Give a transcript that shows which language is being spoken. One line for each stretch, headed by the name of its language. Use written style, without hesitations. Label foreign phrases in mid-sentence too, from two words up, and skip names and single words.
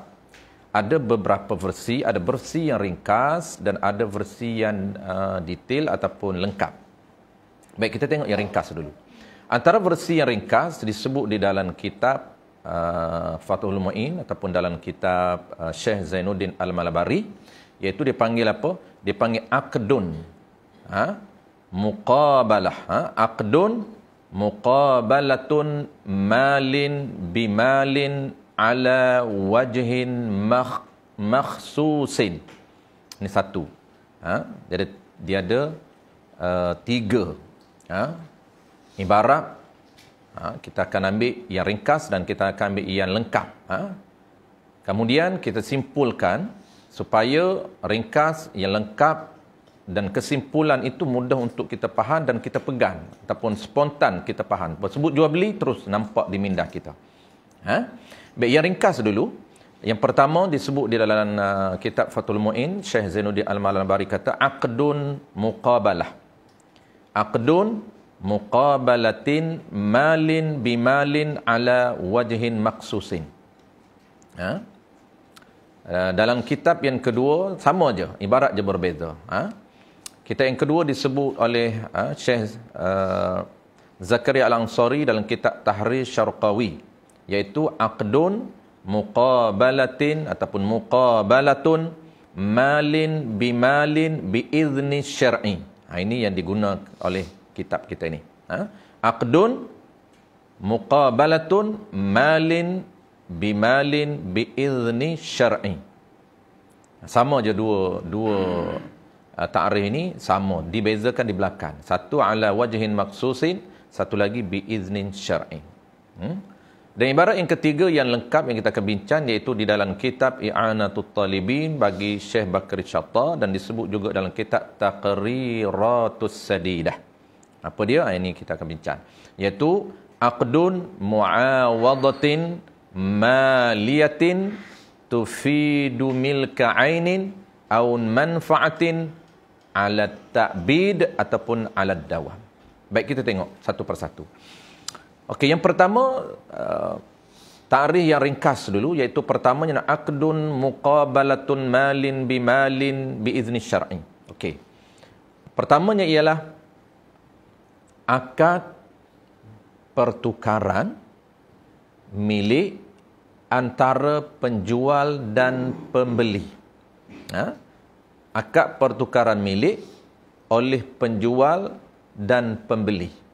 Malay: Ada beberapa versi, ada versi yang ringkas dan ada versi yang detail ataupun lengkap. Baik, kita tengok yang ringkas dulu. Antara versi yang ringkas disebut di dalam kitab Fathul Mu'in ataupun dalam kitab Syekh Zainuddin Al-Malabari, iaitu dipanggil apa? Dipanggil
Arabic: عقد مقابلة. عقد مقابلة مال بمال على وجه مخصوص.
Malay: Ini satu. Jadi dia ada 3. Ibarat kita akan ambil yang ringkas dan kita akan ambil yang lengkap. Kemudian kita simpulkan supaya ringkas, yang lengkap dan kesimpulan itu mudah untuk kita faham dan kita pegang ataupun spontan kita faham. Sebut jual beli terus nampak di minda kita. Baik, yang ringkas dulu. Yang pertama disebut di dalam kitab Fathul Mu'in, Syekh Zainuddin Al-Malabari kata
Arabic: عقد مقابلة. عقد مقابلة مال بمال على وجه مخصوص.
Malay: Dalam kitab yang kedua sama aja, ibarat je berbeza. Kitab yang kedua disebut oleh Syekh Zakaria Al-Ansari dalam kitab Tahrir Syarqawi, iaitu
Arabic: عقد مقابلة
Malay: ataupun
Arabic: مقابلة مال بمال بإذن شرعي.
Malay: Ini yang digunakan oleh kitab kita ini.
Arabic: عقد مقابلة مال بمال بإذن شرعي.
Malay: Sama je dua ta'rif ini sama, dibezakan di belakang. Satu
Arabic: على وجه مخصوص,
Malay: satu lagi
Arabic: بإذن شرعي.
Malay: Dan ibarat yang ketiga yang lengkap yang kita akan bincang, iaitu di dalam kitab I'anatut Talibin bagi Syekh Bakri Syatta, dan disebut juga dalam kitab Taqriratus Sadidah. Apa dia? Ini kita akan bincang. Iaitu
Arabic: عقد معاوضة مالية تفيد ملك عين أو منفعة على التأبيد
Malay: ataupun
Arabic: على الدوام.
Malay: Baik, kita tengok satu persatu. Okey, yang pertama ta'rif yang ringkas dulu, iaitu pertamanya
Arabic: عقد مقابلة مال بمال بإذن شرعي.
Malay: Okey. Pertamanya ialah akad pertukaran milik antara penjual dan pembeli. Akad pertukaran milik oleh penjual dan pembeli.